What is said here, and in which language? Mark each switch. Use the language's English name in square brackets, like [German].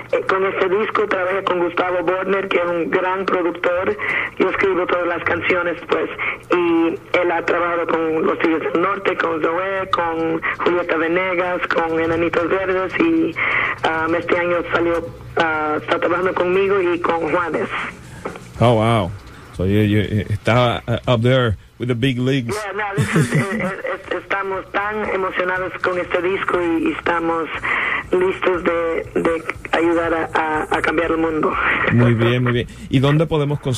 [Spanish] Con este disco trabajé con Gustavo Bodner, que es un gran productor. Yo escribo todas las canciones, pues. Y él ha trabajado con Los Tigres del Norte, con Zoé, con Julieta Venegas, con Enanitos Verdes. Y este año salió, está trabajando conmigo y con Juanes. [English] Oh, wow. So you [Spanish] está [English] up there with the big leagues. [Spanish] Yeah, no, estamos tan emocionados con este disco y estamos listos de ayudar a cambiar el mundo. Muy bien, muy bien. ¿Y dónde podemos conseguir?